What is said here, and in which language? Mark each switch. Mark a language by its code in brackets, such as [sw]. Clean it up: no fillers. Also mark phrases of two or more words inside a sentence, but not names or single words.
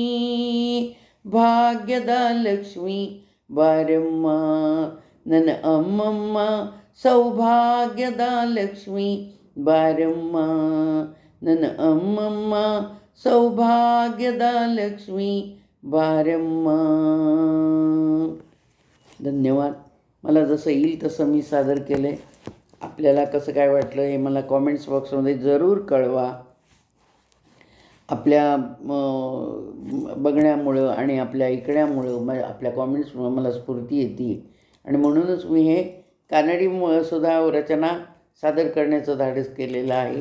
[kn] ಭಾಗ್ಯದ ಲಕ್ಷ್ಮಿ ಬಾರಮ್ಮ ನನ್ನ ಅಮ್ಮಮ್ಮ, ಸೌಭಾಗ್ಯದ ಲಕ್ಷ್ಮಿ ಬಾರಮ್ಮ ನನ್ನ ಅಮ್ಮಮ್ಮ, ಸೌಭಾಗ್ಯದ ಲಕ್ಷ್ಮಿ ಬಾರಮ್ಮ. [mr] धन्यवाद. मला जसं येईल तसं मी सादर केलं आहे. आपल्याला कसं काय वाटलं हे मला कॉमेंट्स बॉक्समध्ये जरूर कळवा. आपल्या बघण्यामुळं आणि आपल्या ऐकण्यामुळं आपल्या कॉमेंट्समुळं मला स्फूर्ती येते आणि म्हणूनच मी हे कानडी सुद्धा रचना सादर करण्याचं धाडस केलेलं आहे.